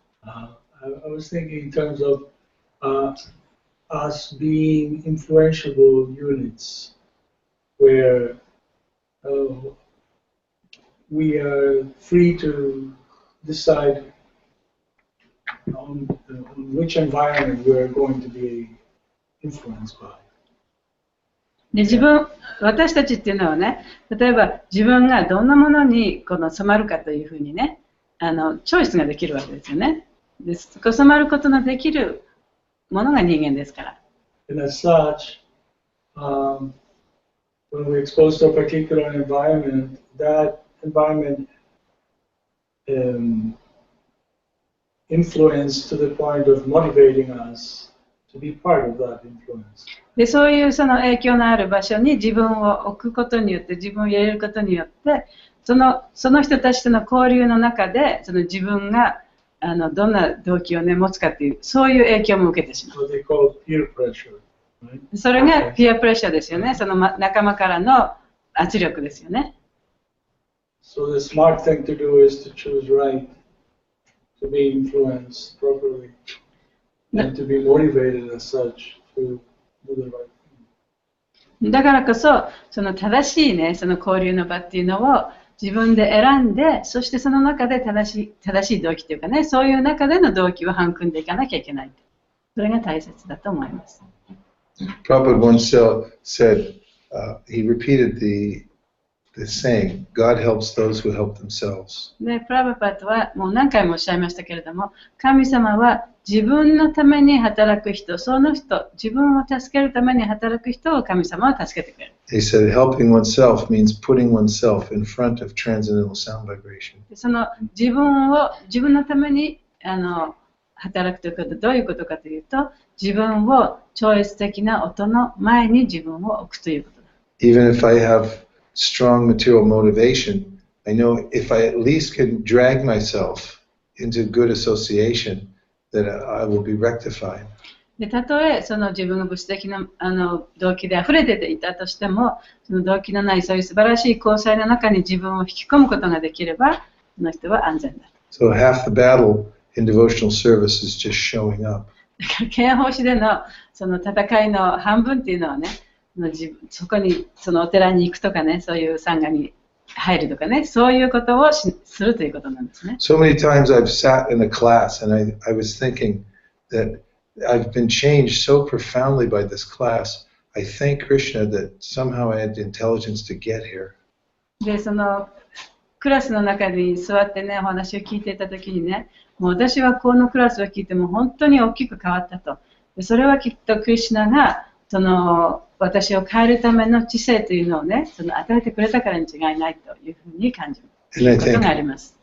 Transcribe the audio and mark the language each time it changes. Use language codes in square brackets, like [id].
[en] I was thinking in terms of us being influential units, where we are free to decide on which environment we are going to be influenced by. [ja] で私たちっていうのはね、例えば自分がどんなものに染まるかというふうにね、チョイスができるわけですよね。で、染まることのできるものが人間ですから。 [en] And as such, when we're exposed to a particular environment, that environment influence to the point of motivating us to be part of that influence. [ja] で、そういうその影響のある場所に自分を置くことによって、自分を入れることによって、その人たちとの交流の中で、その自分がどんな動機をね、持つかっていう、そういう影響も受けてしまう。 [en] What they call peer pressure, right? [ja] それがピアプレッシャーですよね。その仲間からの圧力ですよね。 [en] So the smart thing to do is to choose right, to be influenced properly, and to be motivated as such to do the right thing. [ja] だからこそ、その正しいね、その交流の場っていうのを自分で選んで、そしてその中で正しい動機というかね、そういう中での動機を育んでいかなきゃいけない。それが大切だと思います。 [en] Prabhupada once said, he repeated the saying, God helps those who help themselves. [ja] で、プラバパットはもう何回もおっしゃいましたけれども、神様は自分のために働く人、その人、自分を助けるために働く人を神様は助けてくれる。 [en] He said, helping oneself means putting oneself in front of transcendental sound vibration. [ja] その自分のために働くということはどういうことかというと、自分を超越的な音の前に自分を置くということだ。 [en] Even if I have strong material motivation, I know if I at least can drag myself into good association, that I will be rectified. [ja] で、たとえその自分が物質的な動機で溢れていたとしても、その動機のないそういう素晴らしい交際の中に自分を引き込むことができれば、その人は安全だ。 [en] So half the battle in devotional service is just showing up. [ja] だから献奉仕でのその戦いの半分っていうのはね、そこにそのお寺に行くとかね、そういう参加に入るとかね、そういうことをするということなんですね。 [en] So many times I've sat in a class and I was thinking that I've been changed so profoundly by this class. I thank Krishna that somehow I had the intelligence to get here. [ja] で、そのクラスの中に座ってね、お話を聞いていたときにね、もう私はこのクラスを聞いても本当に大きく変わったと。で、それはきっとクリシュナがその私を変えるための知性というのをね、その与えてくれたからに違いないというふうに感じることがあります。